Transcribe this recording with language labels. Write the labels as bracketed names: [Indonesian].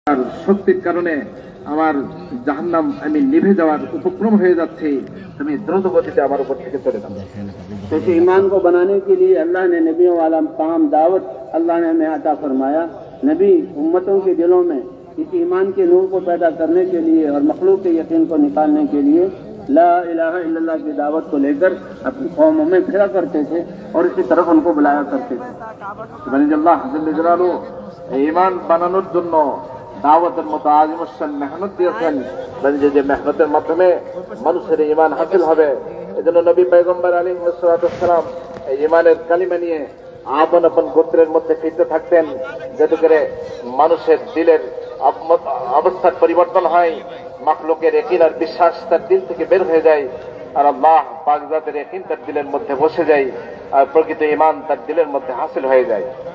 [Bangla] আর শক্তির কারণে আমার জাহান্নাম আমি নিভে যাওয়ার উপক্রম হয়ে যাচ্ছে, তুমি দ্রুত গতিতে আমার উপর থেকে চলে যাও। [Hindi] जैसे ईमान को बनाने के लिए अल्लाह ने नबियों वाला काम दावत अल्लाह ने हमें अता फरमाया। नबी उम्मतों के दिलों में इस ईमान के नूर को पैदा करने के लिए और मखलूक के यकीन को निकालने के लिए ला इलाहा इल्लल्लाह की दावत को लेकर अपनी कौमों में फिरा करते थे और इसकी तरफ उनको बुलाया करते थे। [Bangla] আল্লাহ জল্লে জালালু ঈমান বানানোর জন্য দাওয়াতের মতো আজিমুশান মেহনত দিয়েছেন, যে মেহনতের মাধ্যমে মানুষের ঈমান হাসিল হবে। এজন্য নবী পয়গম্বর আলাইহিস সালাতু ওয়াস সালাম এই ঈমানের কালিমা নিয়ে আপন আপন গোত্রের মধ্যে ফিরতে থাকতেন, যাতে করে মানুষের দিলের অবস্থার পরিবর্তন হয়, মাখলুকের ইয়াকিন আর বিশ্বাস তার দিল থেকে বের হয়ে যায়, আর আল্লাহ পাক জাতের ইয়াকিন তার দিলের মধ্যে বসে যায়, আর প্রকৃত ঈমান তার দিলের মধ্যে হাসিল হয়ে যায়।